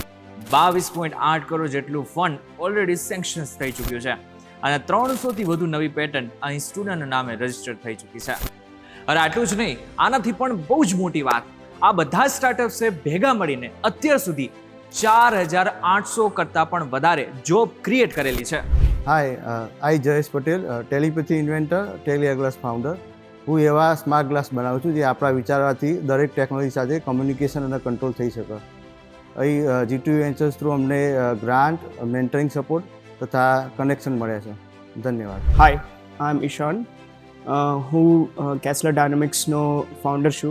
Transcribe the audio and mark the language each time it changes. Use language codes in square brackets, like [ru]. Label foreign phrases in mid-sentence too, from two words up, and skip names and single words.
[gu] 22.8 કરોડ જેટલું [en] fund already sanctions [gu] થઈ ચૂક્યું છે અને 300થી વધુ નવી પેટન્ટ અહીં સ્ટુડન્ટના નામે રજીસ્ટર થઈ ચૂકી છે. અને આટલું જ નહીં, આનાથી પણ બહુ જ મોટી વાત, આ બધા સ્ટાર્ટઅપ્સે ભેગા મળીને અત્યાર સુધી 4,800 કરતાં પણ વધારે [en] job create [gu] કરેલી છે. [en] Hi, I Jayesh Patel, telepathy inventor, Tele Aglas founder. [gu] હું એવા સ્માર્ટ ગ્લાસ બનાવું છું જે આપણા વિચારવાથી દરેક ટેકનોલોજી સાથે કમ્યુનિકેશન અને કંટ્રોલ થઈ શકે. અહીં GTU વેન્ચર્સ થ્રુ અમને ગ્રાન્ટ, [en] mentoring support [gu] તથા કનેક્શન મળ્યા છે. ધન્યવાદ. [en] Hi, I am [gu] ઈશાન. હું કેસલર ડાયનેમિક્સનો ફાઉન્ડર છું.